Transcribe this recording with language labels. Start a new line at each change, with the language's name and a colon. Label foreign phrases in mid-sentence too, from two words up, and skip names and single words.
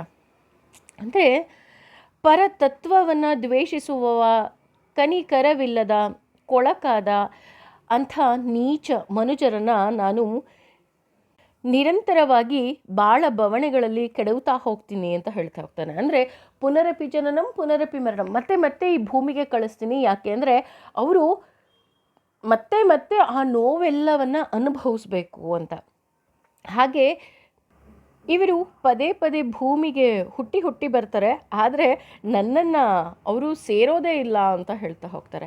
Kannada: ಅಂದರೆ ಪರತತ್ವವನ್ನು ದ್ವೇಷಿಸುವವ, ಕನಿಕರವಿಲ್ಲದ, ಕೊಳಕಾದ ಅಂಥ ನೀಚ ಮನುಜರನ್ನು ನಾನು ನಿರಂತರವಾಗಿ ಬಾಳ ಬವಣೆಗಳಲ್ಲಿ ಕೆಡವುತ್ತಾ ಹೋಗ್ತೀನಿ ಅಂತ ಹೇಳ್ತಾ ಹೋಗ್ತಾನೆ.
Sanskrit: ಅಂದರೆ ಪುನರಪಿ ಜನನಂ ಪುನರಪಿ ಮರಣಂ,
Kannada: ಮತ್ತೆ ಮತ್ತೆ ಈ ಭೂಮಿಗೆ ಕಳಿಸ್ತೀನಿ. ಯಾಕೆ ಅಂದರೆ ಅವರು ಮತ್ತೆ ಮತ್ತೆ ಆ ನೋವೆಲ್ಲವನ್ನು ಅನುಭವಿಸ್ಬೇಕು ಅಂತ. ಹಾಗೆ ಇವರು ಪದೇ ಪದೇ ಭೂಮಿಗೆ ಹುಟ್ಟಿ ಹುಟ್ಟಿ ಬರ್ತಾರೆ, ಆದರೆ ನನ್ನನ್ನು ಅವರು ಸೇರೋದೇ ಇಲ್ಲ ಅಂತ ಹೇಳ್ತಾ ಹೋಗ್ತಾರೆ.